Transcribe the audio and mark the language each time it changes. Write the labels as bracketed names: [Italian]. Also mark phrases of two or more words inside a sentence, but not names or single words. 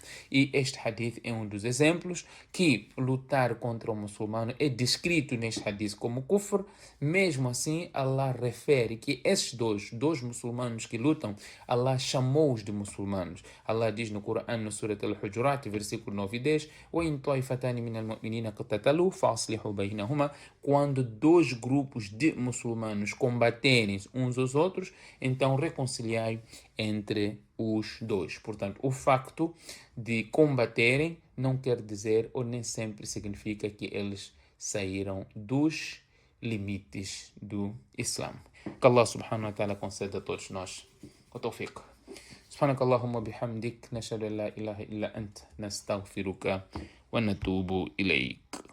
[Portuguese] E este hadith é um dos exemplos que lutar contra o muçulmano é descrito neste hadith como kufr. Mesmo assim, Allah refere que esses dois muçulmanos que lutam, Allah chamou-os de muçulmanos. Allah diz no Corão, no Surat Al-Hujurat, versículo 9 e 10, [Arabic] وَإِن طَائِفَتَانِ مِنَ الْمُؤْمِنِينَ اقْتَتَلُوا فَأَصْلِحُوا بَيْنَهُمَا. [Portuguese] Quando dois grupos de muçulmanos combaterem uns aos outros, então reconciliai entre os dois. Portanto, o facto de combaterem não quer dizer ou nem sempre significa que eles saíram dos limites do Islã. Que Allah [Arabic] سبحانه وتعالى [Portuguese] conceda a todos nós o tawfiq. [Arabic] سبحانك اللهم وبحمدك نشهد أن لا إله إلا أنت نستغفرك ونتوب إليك.